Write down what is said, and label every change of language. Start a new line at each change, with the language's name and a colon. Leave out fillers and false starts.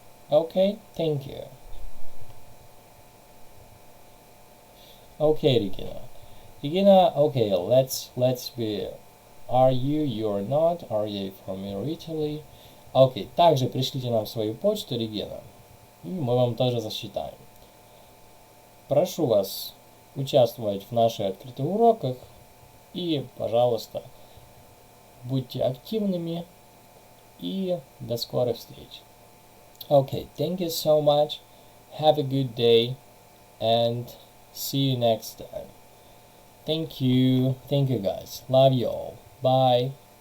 English: Окей, thank you. Окей, Regina. Regina, okay, let's be, you're not, are you from Italy?
Russian: Окей, также пришлите нам свою почту, Регина, и мы вам тоже засчитаем. Прошу вас участвовать в наших открытых уроках и, пожалуйста, будьте активными и до скорых встреч.
English: Okay, thank you so much. Have a good day and see you next time. Thank you guys. Love you all. Bye.